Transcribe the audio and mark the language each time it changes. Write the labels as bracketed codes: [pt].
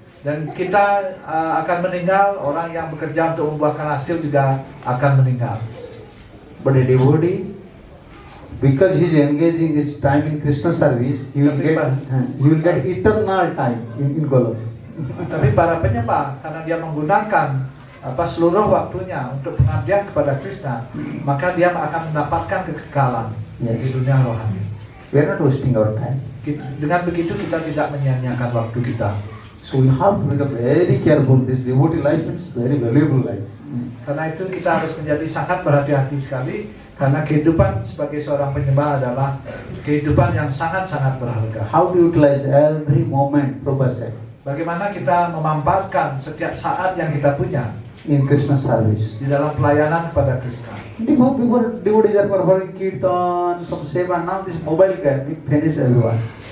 [id] Dan kita akan meninggal. Orang yang bekerja untuk membuahkan hasil juga akan meninggal. [en] But a devotee, because he is engaging his time in Krishna service, he will get eternal time in Golok. [id] Tapi para penyembah, karena dia menggunakan seluruh waktunya untuk pengabdian kepada Krishna, maka dia akan mendapatkan kekekalan di dunia rohani. [en] We are not wasting our time. [id] Dengan begitu kita tidak menyia-nyiakan waktu kita. [en] So we have to become very careful. This devotee life is very valuable life. [id] Karena itu kita harus menjadi sangat berhati-hati sekali, karena kehidupan sebagai seorang penyembah adalah kehidupan yang sangat-sangat berharga. [en] How to utilize every moment, Prabhupada said, [id] Bagaimana kita memanfaatkan setiap saat yang kita punya [en] in Krishna service. [id] di dalam pelayanan kepada Krishna. [en] Before devotees are performing kirtan, some seva, now this mobile game, it finish everyone.